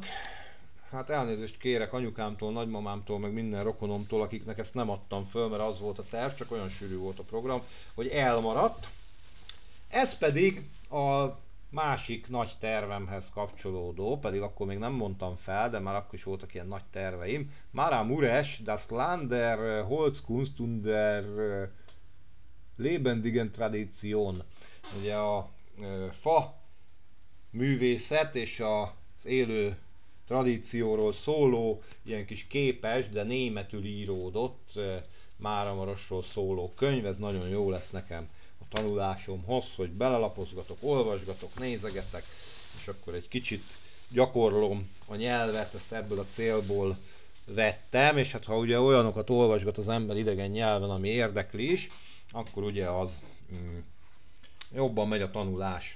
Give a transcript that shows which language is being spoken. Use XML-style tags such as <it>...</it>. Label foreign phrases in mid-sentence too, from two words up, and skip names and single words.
<hu>Hát elnézést kérek anyukámtól, nagymamámtól, meg minden rokonomtól, akiknek ezt nem adtam föl, mert az volt a terv, csak olyan sűrű volt a program, hogy elmaradt. Ez pedig a másik nagy tervemhez kapcsolódó, pedig akkor még nem mondtam fel, de már akkor is voltak ilyen nagy terveim. Maramuresh,</hu> <de>das Land der Holzkunst und der lebendigen Tradition.</de> <hu>Ugye a fa művészet és az élő tradícióról szóló, ilyen kis képes, de németül íródott Máramarosról szóló könyv, ez nagyon jó lesz nekem a tanulásomhoz, hogy belelapozgatok, olvasgatok, nézegetek, és akkor egy kicsit gyakorlom a nyelvet, ezt ebből a célból vettem, és hát ha ugye olyanokat olvasgat az ember idegen nyelven, ami érdekli is, akkor ugye az jobban megy a tanulás.</hu>